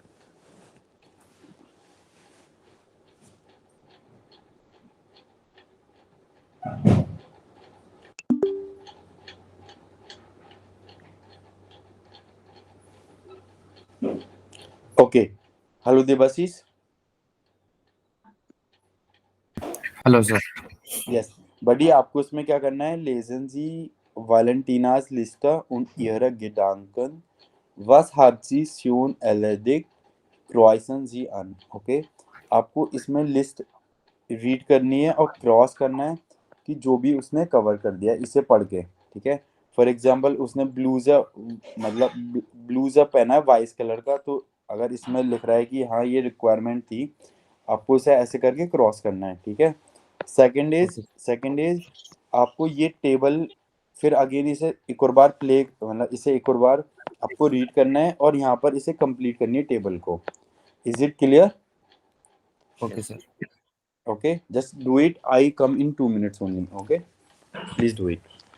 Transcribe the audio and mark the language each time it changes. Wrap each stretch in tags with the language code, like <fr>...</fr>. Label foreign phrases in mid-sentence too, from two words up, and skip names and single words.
<en>Okay hello Devashish. Hello sir. yes buddy,</en> <hi>आपको इसमें क्या करना है,</hi> <de>Lesen Sie Valentinas Liste und ihre Gedanken, was hat sie schon erledigt, kreuzen Sie an.</de> <hi>ओके, आपको इसमें</hi> <en>list read</en> <hi>करनी है और क्रॉस करना है कि जो भी उसने कवर कर दिया इसे पढ़ के ठीक है।</hi> <en>for example</en> <hi>उसने ब्लूजर, मतलब ब्लूजर पहना है वाइस कलर का, तो अगर इसमें लिख रहा है कि हाँ ये रिक्वायरमेंट थी, आपको इसे ऐसे करके क्रॉस करना है ठीक है। ओके</hi> <en>second is</en> <hi>आपको ये टेबल फिर अगेन इसे एक और बार प्ले, मतलब इसे एक और बार आपको रीड करना है और यहाँ पर इसे कंप्लीट करनी है टेबल को।</hi> <en>Is it clear? Okay sir. Okay, just do it. I come in 2 minutes only. Okay, please do it.</en>